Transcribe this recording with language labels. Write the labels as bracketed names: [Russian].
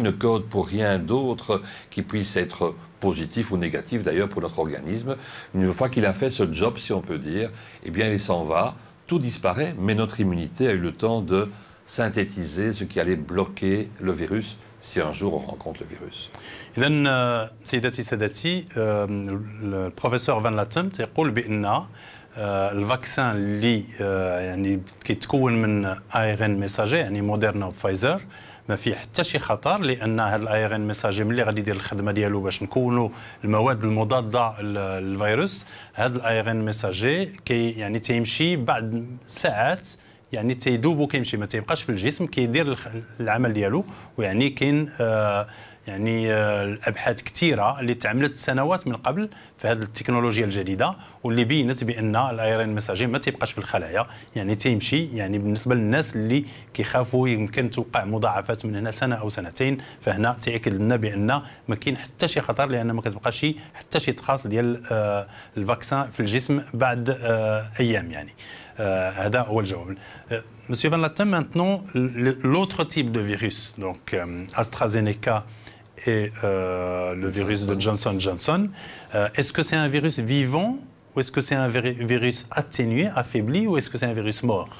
[French] Il ne code pour rien d'autre qui puisse être positif ou négatif, d'ailleurs, pour notre organisme. Une fois qu'il a fait ce job, si on peut dire, eh bien, il s'en va. Tout disparaît, mais notre immunité a eu le temps de synthétiser ce qui allait bloquer le virus si un jour on rencontre le virus. [Arabic] إذن سيداتي سادتي البروفيسور فان لاتم يقول بأن الفاكسان اللي يعني كيتكون من ARN ميساجي يعني موديرنا وفايزر ما فيه حتى شي خطر، لان هذا الARN ميساجي ملي غادي يدير الخدمه ديالو باش نكونوا المواد المضاده للفيروس، هذا الARN ميساجي يعني تيمشي بعد ساعات يعني تيدوب وكيمشي ما تيبقاش في الجسم كيدير العمل ديالو. ويعني كاين يعني الابحاث كثيره اللي تعملت سنوات من قبل في هذه التكنولوجيا الجديده واللي بينت بان الايرين ميساجي ما تيبقاش في الخلايا، يعني تيمشي. يعني بالنسبه للناس اللي كيخافوا يمكن توقع مضاعفات من هنا سنه او سنتين، فهنا تاكد لنا بان ما كاين حتى شي خطر، لان ما كتبقاش حتى شي تخاص ديال الفاكسان في الجسم بعد ايام. يعني هذا هو الجواب. [French] Monsieur Van Latten, maintenant, l'autre type de virus, donc AstraZeneca et le virus de Johnson & Johnson, est-ce que c'est un virus vivant ou est-ce que c'est un virus atténué, affaibli, ou est-ce que c'est un virus mort?